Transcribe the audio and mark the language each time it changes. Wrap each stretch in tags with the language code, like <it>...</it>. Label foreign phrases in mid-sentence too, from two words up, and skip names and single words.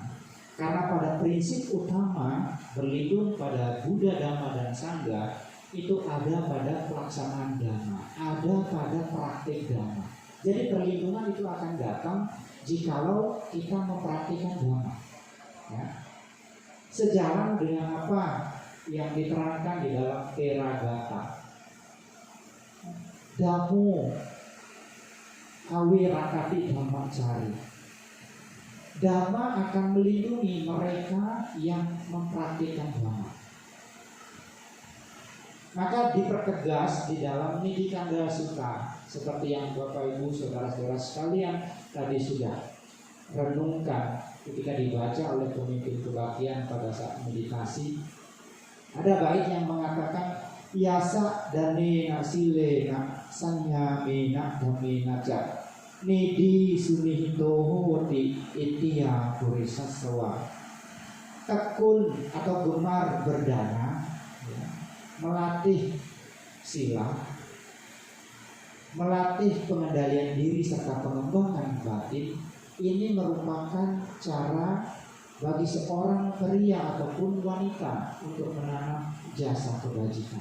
<id>Karena pada prinsip utama berlindung pada Buddha, Dhamma, dan Sangha itu ada pada pelaksanaan Dhamma, ada pada praktik Dhamma. Jadi perlindungan itu akan datang jikalau kita mempraktikkan Dhamma. Sejalan dengan apa yang diterangkan di dalam Theragata.</id> <pi>Dhammo awirakati dhammacari.</pi> <id>Dhamma akan melindungi mereka yang mempraktikkan Dhamma. Maka dipertegas di dalam Nidi Kanda Sutta, seperti yang Bapak Ibu saudara-saudara sekalian tadi sudah renungkan ketika dibaca oleh pemimpin kebaktian pada saat meditasi. Ada bait yang mengatakan</id> <pi>yasa danena silena sanya mena damena ja nidi sunihito hoti itia purisasawa.</pi> <id>Tekun atau gemar berdana, ya, melatih sila, melatih pengendalian diri serta pengembangan batin, ini merupakan cara bagi seorang pria ataupun wanita untuk menanam jasa kebajikan.</id>